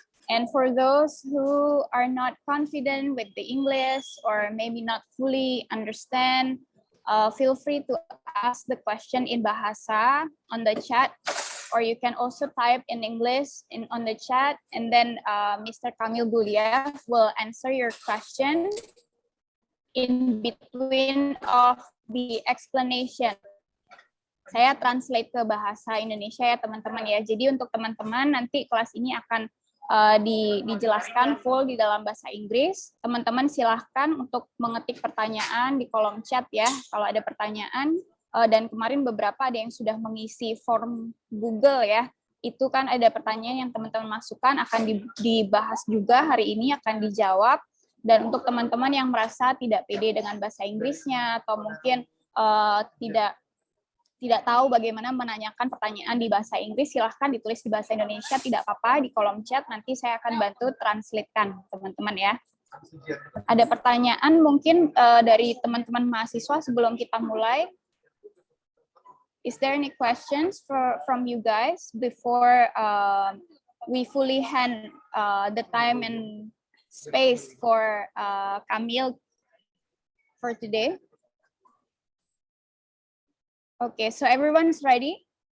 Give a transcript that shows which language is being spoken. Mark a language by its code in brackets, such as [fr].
[en] And for those who are not confident with the English or maybe not fully understand, feel free to ask the question in Bahasa on the chat, or you can also type in English on the chat, and then Mr. Kamil Guliev will answer your question in between of the explanation. [id] Saya translate ke bahasa Indonesia ya teman-teman ya. Jadi untuk teman-teman nanti kelas ini akan dijelaskan full di dalam bahasa Inggris. Teman-teman silahkan untuk mengetik pertanyaan di kolom chat ya. Kalau ada pertanyaan, dan kemarin beberapa ada yang sudah mengisi form Google ya. Itu kan ada pertanyaan yang teman-teman masukkan akan dibahas juga hari ini, akan dijawab. Dan untuk teman-teman yang merasa tidak pede dengan bahasa Inggrisnya atau mungkin tidak tahu bagaimana menanyakan pertanyaan di bahasa Inggris, silahkan ditulis di bahasa Indonesia, tidak apa-apa, di kolom chat, nanti saya akan bantu translate-kan, teman-teman ya. Ada pertanyaan mungkin dari teman-teman mahasiswa sebelum kita mulai? [en] Is there any questions from you guys before we fully hand the time and space for Kamil for today? Okay, so everyone's ready?